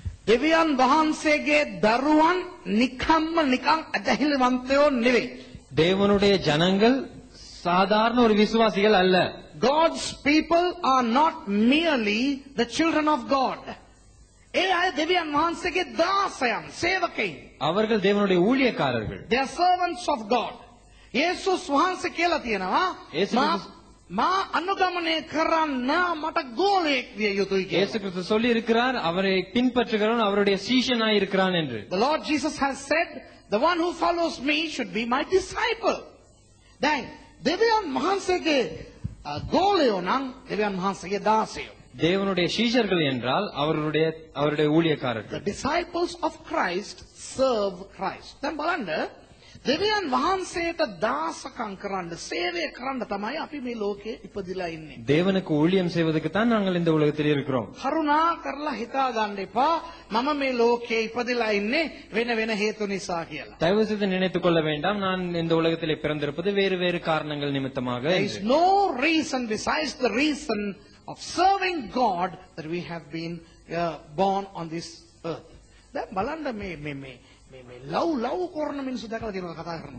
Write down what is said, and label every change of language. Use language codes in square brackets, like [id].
[si] දෙවියන් වහන්සේගේ දරුවන් නිකම්ම නිකං අදහිල්වන්තයෝ නෙවෙයි. [ta] தேவனுடைய ஜனங்கள் சாதாரண ஒரு விசுவாசிகள் அல்ல. [en] God's people are not merely the children of God. [si] ඒ අය දෙවියන් වහන්සේගේ දාසයන්, සේවකයන්. [ta] அவர்கள் தேவனுடைய ஊழியக்காரர்கள். [en] They are servants of God. [si] යේසුස් වහන්සේ කියලා තියෙනවා මා අනුගමනය කරන්න මට ගෝලයෙක් විය යුතුයි කියලා. [ta] இயேசு கிறிஸ்து சொல்லி இருக்கிறார், அவரை பின்பற்றுகிறவன் அவருடைய சீஷனாய் இருக்கிறான் என்று. [en] The Lord Jesus has said, the one who follows me should be my disciple. [si] දැන් දෙවියන් වහන්සේගේ ගෝලයෝ නම් දෙවියන් වහන්සේගේ දාසයෝ. [ta] தேவனுடைய சீஷர்கள் என்றால் அவருடைய ஊழியக்காரர்கள். [en] The disciples of Christ serve Christ. [si] දැන් බලන්න දෙවියන් වහන්සේට දාසකම් කරන්න, සේවය කරන්න තමයි අපි මේ ලෝකේ ඉපදිලා ඉන්නේ. [ta] தேவனுக்கு ஊழியம் செய்வதற்கு தான் நாங்கள் இந்த உலகத்தில் இருக்கிறோம். [si] කරුණා කරලා හිතා ගන්න එපා මම මේ ලෝකේ ඉපදිලා ඉන්නේ වෙන වෙන හේතු නිසා කියලා. [ta] தயவு செய்து நினைத்துக் கொள்ள வேண்டாம், நான் இந்த உலகத்திலே பிறந்திருப்பது வேறு வேறு காரணங்கள் நிமித்தமாக. [en] There is no reason besides the reason of serving God that we have been born on this earth. [si] දැන් බලන්න මේ ලව් කරන මිනිස්සු දැකලා තියෙනවා කතා කරනවා.